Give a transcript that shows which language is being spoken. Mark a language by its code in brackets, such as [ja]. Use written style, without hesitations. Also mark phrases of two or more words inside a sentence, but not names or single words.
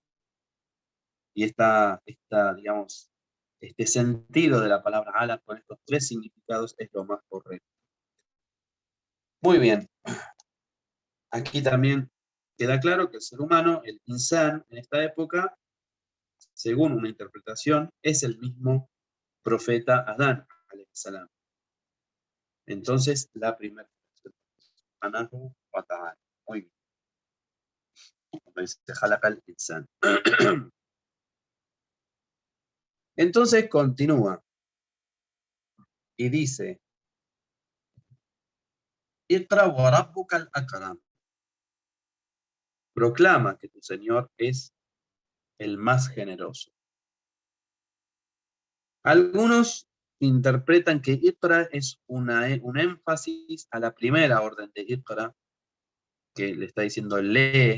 [es] Y digamos, este sentido de la palabra ala con estos tres significados es lo más correcto. Muy bien. Aquí también queda claro que el ser humano, el insan, en esta época, según una interpretación, es el mismo profeta Adán, [ar] عليه السلام. [es] Entonces, la primera Anahu wa ta'ala. Muy bien. Como dice, [ar] خلق الإنسان. [es] Entonces continúa y dice, [ar] اقرأ وربك الأكرم. [es] Proclama que tu Señor es el más generoso. Algunos interpretan que Iqra es un énfasis a la primera orden de Iqra, que le está diciendo lee.